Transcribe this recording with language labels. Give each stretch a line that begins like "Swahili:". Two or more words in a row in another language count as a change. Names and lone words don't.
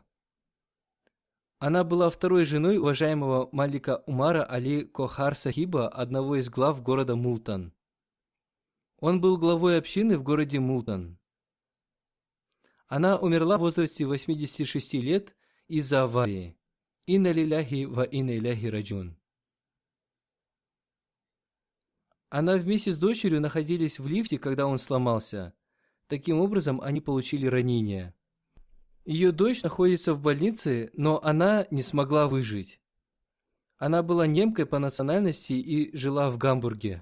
Russian: Она была второй женой уважаемого Малика Умара Али Кохар Сахиба, одного из глав города Мултан. Он был главой общины в городе Мултан. Она умерла в возрасте 86 лет из-за аварии.
Arabic: إنا لله وإنا إليه راجعون.
Russian: Она вместе с дочерью находились в лифте, когда он сломался. Таким образом, они получили ранения. Ее дочь находится в больнице, но она не смогла выжить. Она была немкой по национальности и жила в Гамбурге.